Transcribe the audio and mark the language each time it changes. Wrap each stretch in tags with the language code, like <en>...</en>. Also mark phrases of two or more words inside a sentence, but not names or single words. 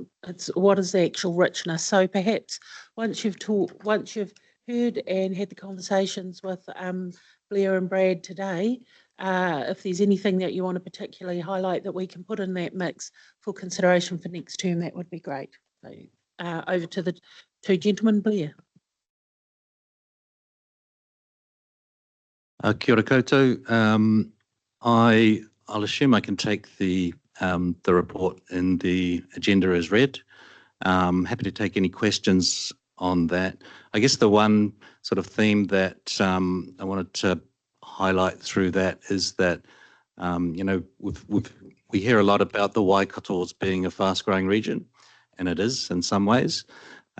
<en>It's what is the actual richness. So perhaps once you've heard and had the conversations with Blair and Brad today, if there's anything that you want to particularly highlight that we can put in that mix for consideration for next term, that would be great. So, over to the two gentlemen, Blair.</en> <mi>Kia ora koutou.</mi> <en>I'll assume I can take the report in the agenda as read. Happy to take any questions on that. I guess the one sort of theme that I wanted to highlight through that is that, you know, we hear a lot about the Waikators being a fast-growing region, and it is in some ways.</en>